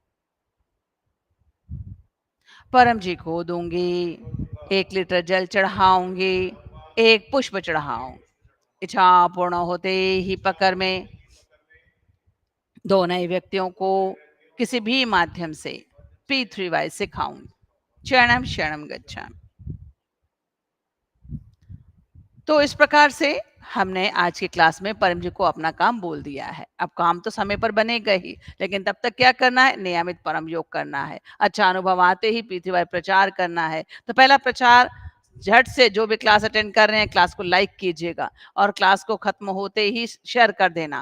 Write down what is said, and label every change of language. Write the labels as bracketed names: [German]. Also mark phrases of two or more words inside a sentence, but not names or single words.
[Hindi] परम जी को दूंगी। 1 लीटर जल चढ़ाऊंगी, 1 पुष्प चढ़ाऊं। इच्छा पूर्ण होते ही पकड़ में 2 नए व्यक्तियों को किसी भी माध्यम से P3Y सिखाऊं। [Pali] शरणम शरणम गच्छामि। [Hindi] तो इस प्रकार से हमने आज की क्लास में परम जी को अपना काम बोल दिया है। अब काम तो समय पर बनेगा ही, लेकिन तब तक क्या करना है? नियमित परम योग करना है। अच्छा अनुभव आते ही P3Y प्रचार करना है। तो पहला प्रचार, झट से जो भी क्लास अटेंड कर रहे हैं क्लास को लाइक कीजिएगा और क्लास को खत्म होते ही शेयर कर देना।